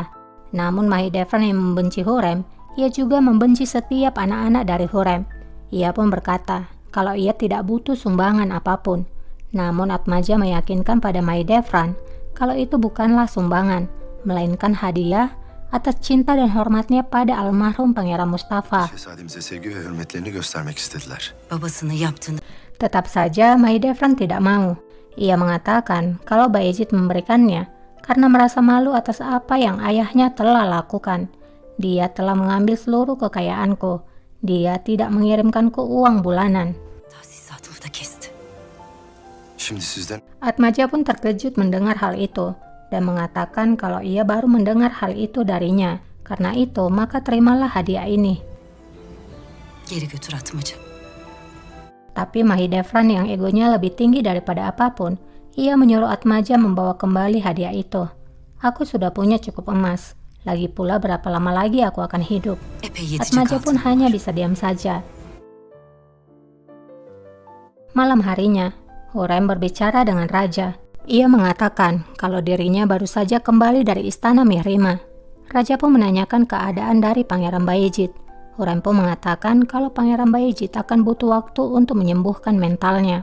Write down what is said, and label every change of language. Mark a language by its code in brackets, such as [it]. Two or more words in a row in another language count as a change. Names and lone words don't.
[id] Namun Mahidevran yang membenci Hurrem, ia juga membenci setiap anak-anak dari Hurrem. Ia pun berkata kalau ia tidak butuh sumbangan apapun. Namun Atmaja meyakinkan pada Mahidevran kalau itu bukanlah sumbangan, melainkan hadiah atas cinta dan hormatnya pada almarhum Pangeran Mustafa. [tr] Şehzademize sevgi ve hürmetlerini göstermek istediler. Babasını yaptığını [id] Tetap saja Mahidevran tidak mau. Ia mengatakan kalau Bayezid memberikannya karena merasa malu atas apa yang ayahnya telah lakukan. Dia telah mengambil seluruh kekayaanku. Dia tidak mengirimkanku uang bulanan. [tr] tahsisatımı da kesti. Şimdi sizden [id] Atmaja pun terkejut mendengar hal itu dan mengatakan kalau ia baru mendengar hal itu darinya. Karena itu maka terimalah hadiah ini. [tr] Geri götür Atmaca. [id] Tapi Mahidevran yang egonya lebih tinggi daripada apapun, ia menyuruh Atmaja membawa kembali hadiah itu. "Aku sudah punya cukup emas. Lagi pula berapa lama lagi aku akan hidup?" [tr] Epey yetecek [id] Atmaja pun [tr] altın [id] hanya [tr] var. [id] bisa diam saja. Malam harinya, Hurrem berbicara dengan raja. Ia mengatakan kalau dirinya baru saja kembali dari istana Mihrima. Raja pun menanyakan keadaan dari Pangeran Bayezid. Hurrem pun mengatakan kalau Pangeran Bayezid akan butuh waktu untuk menyembuhkan mentalnya.